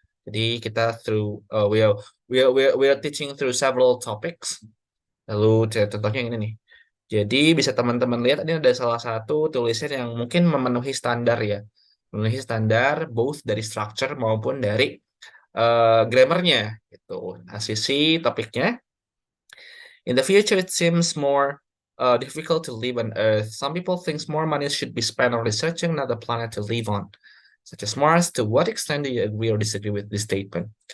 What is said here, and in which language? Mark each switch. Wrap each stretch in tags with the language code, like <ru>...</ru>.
<id>Jadi kita</id> <en>through we are teaching through several topics.</en> <id>Lalu contohnya yang ini nih. Jadi bisa teman-teman lihat ini ada salah satu tulisan yang mungkin memenuhi standar ya. Memenuhi standar</id> <en>both</en> <id>dari structure maupun dari grammarnya gitu. Nah, sisi topiknya.</id> <en>In the future, it seems more difficult to live on Earth. Some people think more money should be spent on researching another planet to live on, such as Mars. To what extent do you agree or disagree with this statement?</en>